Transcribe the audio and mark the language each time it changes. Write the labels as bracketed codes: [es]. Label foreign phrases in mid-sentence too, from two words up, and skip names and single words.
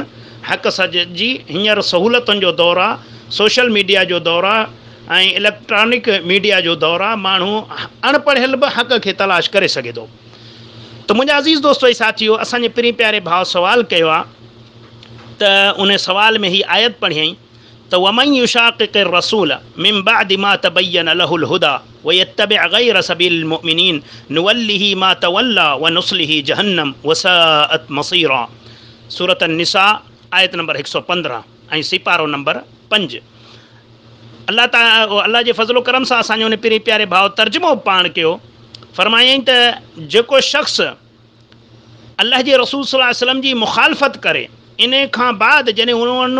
[sd] हक़ सच जी हींअर सहूलियतुनि जो दौरु आहे, सोशल मीडिया जो दौरु आहे ऐं इलेक्ट्रॉनिक मीडिया जो दौरु आहे। माण्हू अणपढ़ियल बि हक़ खे तलाश करे सघे थो। त मुंहिंजा अज़ीज़ दोस्तो ऐं साथियो, असांजे पिरी प्यारे भाउ सवाल कयो आहे त उन सवाल में ही आयत पढ़ियईं त [ar] ومن يشاقق الرسول من بعد ما تبين له الهدى ويتبع غير سبيل المؤمنين نوله ما تولى ونصله جهنم وساءت مصيرا. [sd] सूरत निसा आयत नंबर 115 ऐं सिपारो नंबर 5। अल्लाह जे फज़लो करम सां असांजो उन पिरी प्यारे भाउ तर्जुमो पाण कयो। फरमायईं त जेको शख़्स अल्लाह जे रसूल [ar] صلى الله عليه وسلم [sd] जी मुखालफ़त करे, इन खां बाद जॾहिं उन